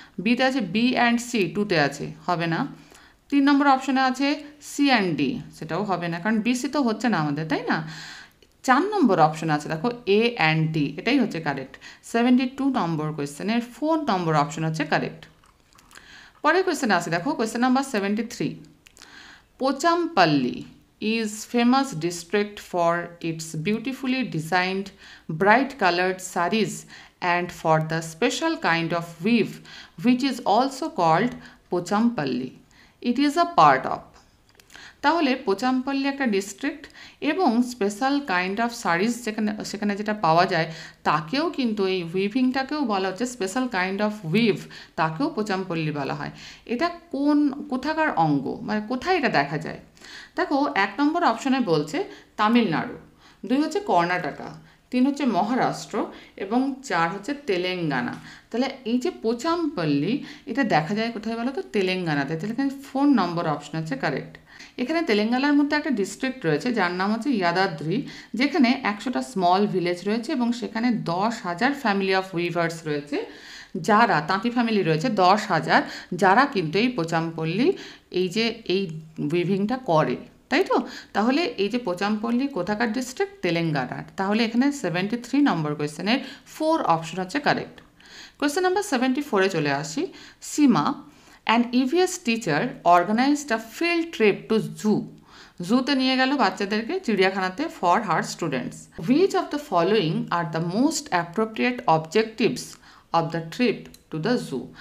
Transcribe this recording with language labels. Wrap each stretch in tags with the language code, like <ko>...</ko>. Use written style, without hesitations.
<bn>বিতে আছে B and C, 2-তে আছে, হবে না। 3 নম্বর অপশনে আছে সি অ্যান্ড ডি, সেটাও হবে না, কারণ বিসি তো হচ্ছে না আমাদের, তাই না। 4 নম্বর অপশন আছে দেখো এ অ্যান্ড ডি, এটাই হচ্ছে কারেক্ট। 72 নম্বর কোয়েশ্চেনের 4 নম্বর অপশন হচ্ছে কারেক্ট। পরের কোয়েশ্চেন আছে দেখো, question number 73,</bn> <en>Pochampalli is famous district for its beautifully designed bright colored sarees and for the special kind of weave which is also called Pochampalli. It is a part of।</en> <bn>তাহলে পোচামপল্লী একটা district এবং</bn> <en>special kind of saris</en> <bn>সেখানে যেটা পাওয়া যায় তাকেও কিন্তু এই উইভিংটাকেও বলা হচ্ছে</bn> <en>special kind of weave,</en> <bn>তাকেও পোচামপল্লী বলা হয়। এটা কোথাকার অঙ্গ, মানে কোথায় এটা দেখা যায়? দেখো 1 নম্বর অপশনে বলছে তামিলনাড়ু, 2 হচ্ছে কর্ণাটকা, 3 হচ্ছে মহারাষ্ট্র এবং 4 হচ্ছে তেলেঙ্গানা। তাহলে এই যে পোচামপল্লী এটা দেখা যায় কোথায় বলো তো? তেলেঙ্গানাতে। তাহলে এখানে 4 নম্বর অপশন হচ্ছে কারেক্ট। এখানে তেলেঙ্গানার মধ্যে একটা ডিস্ট্রিক্ট রয়েছে যার নাম হচ্ছে ইয়াদাদ্রি, যেখানে 100টা স্মল ভিলেজ রয়েছে এবং সেখানে 10,000</bn> <en>family of weavers</en> <bn>রয়েছে, যারা তাঁতি ফ্যামিলি রয়েছে 10,000, যারা কিন্তু এই পোচামপল্লী এই উইভিংটা করে, তাই তো? তাহলে এই যে পোচামপল্লী কোথাকার ডিস্ট্রিক্ট? তেলেঙ্গানার। তাহলে এখানে 73 নম্বর কোয়েশ্চেনের 4 অপশন হচ্ছে কারেক্ট। কোয়েশ্চেন নাম্বার 74-এ চলে আসি।</bn> <en>Seema, an EVS teacher organized a field trip to zoo.</en> <bn>জুতে নিয়ে গেল বাচ্চাদেরকে, চিড়িয়াখানাতে,</bn> <en>For her students. Which of the following are the most appropriate objectives of the trip to the zoo?</en>